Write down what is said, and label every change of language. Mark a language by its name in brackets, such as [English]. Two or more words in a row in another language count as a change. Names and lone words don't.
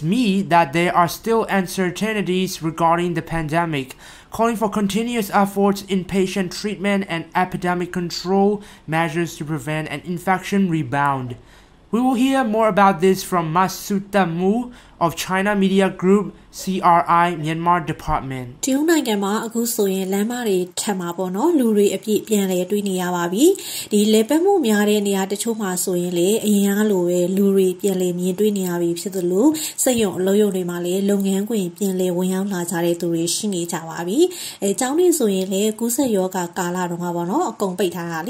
[English] Mi that there are still uncertainties regarding the pandemic, calling for continuous efforts in patient treatment and epidemic control measures to prevent an infection rebound. We will hear more about this from Masuta Mu of China Media Group CRI Myanmar Department. [Burmese] တရုတ်နိုင်ငံမှာအခုဆိုရင်လမ်းမတွေထပ်မှာပေါ့နော်လူတွေအပြည့်ပြန်လဲတွေ့နေရပါပြီဒီလေပတ်မှုများတဲ့နေရာတချို့မှာဆိုရင်လေအရင်ကလိုပဲလူတွေပြန်လဲမြင်တွေ့နေရပြီဖြစ်သလိုစ က်ရုံအလုပ်ရုံတွေမှာလေလုပ်ငန်းခွင်ပြန်လဲဝင်ရောက်လာကြတဲ့သူတွေရှိနေကြပါပြီအဲကျောင်းတွေဆိုရင်လေကူးစက်ရောဂါကာလတော့မှာပေါ့နော်အကုန်ပိတ်ထားတာလေ